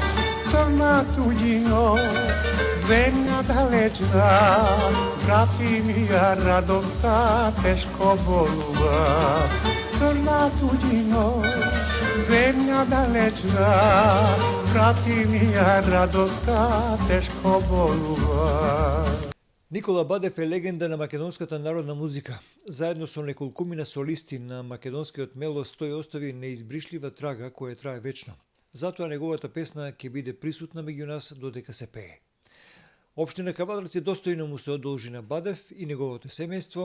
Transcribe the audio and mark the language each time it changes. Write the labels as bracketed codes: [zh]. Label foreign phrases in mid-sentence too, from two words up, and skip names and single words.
[mk] Crna tuđino, zemlja dalečna, vrati mi ja radosta teško boluva. Crna tuđino, zemlja dalečna, vrati mi ja radosta teško boluva. Никола Бадев е легенда на македонската народна музика. Заедно со неколкумина солисти на македонскиот мелос тој остави неизбришлива трага која трае вечно. Затоа неговата песна ќе биде присутна меѓу нас додека се пее. Општина Кавадарци достојно му се одолжи на Бадев и неговото семејство.